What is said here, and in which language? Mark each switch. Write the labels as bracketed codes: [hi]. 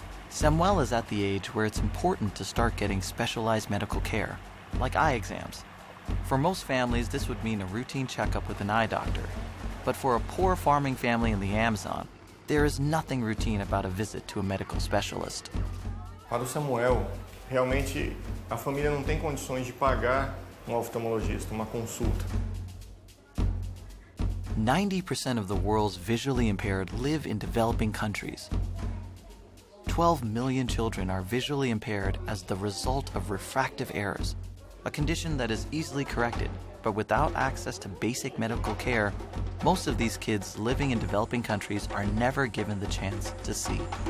[en] Samuel is at the age where it's important to start getting specialized medical care, like eye exams. For most families, this would mean a routine checkup with an eye doctor. But for a poor farming family in the Amazon, there is nothing routine about a visit to a medical specialist. [pt] Para o Samuel, realmente a família não tem condições de pagar um oftalmologista, uma consulta. [en] 90% of the world's visually impaired live in developing countries. 12 million children are visually impaired as the result of refractive errors, a condition that is easily corrected, but without access to basic medical care, most of these kids living in developing countries are never given the chance to see.